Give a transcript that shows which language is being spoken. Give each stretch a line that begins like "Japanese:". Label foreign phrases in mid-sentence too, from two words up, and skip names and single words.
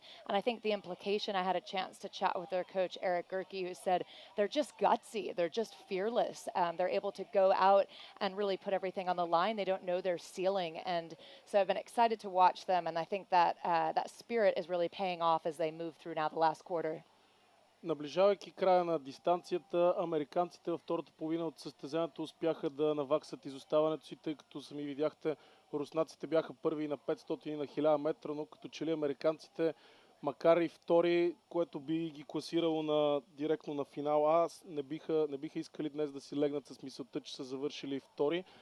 English: And I think the implication, I had a chance to chat with their coach, Eric Gerke, who said they're just gutsy. They're just fearless. They're able to go out and really put everything on the line. They don't know their ceiling. And so I've been excited to watch them, and I think that that spirit is really paying off as they move through now the last quarter.
Bulgarian: Наближавайки края на дистанцията, американците във втората половина от състезанието успяха да наваксат изоставането си, тъй като сами видяхте, руснаците бяха първи на 500 и на 1000 метра, но като че ли американците, макар и втори, което би ги класирало директно на финал А, не биха искали днес да си легнат с мисълта, че са завършили втори.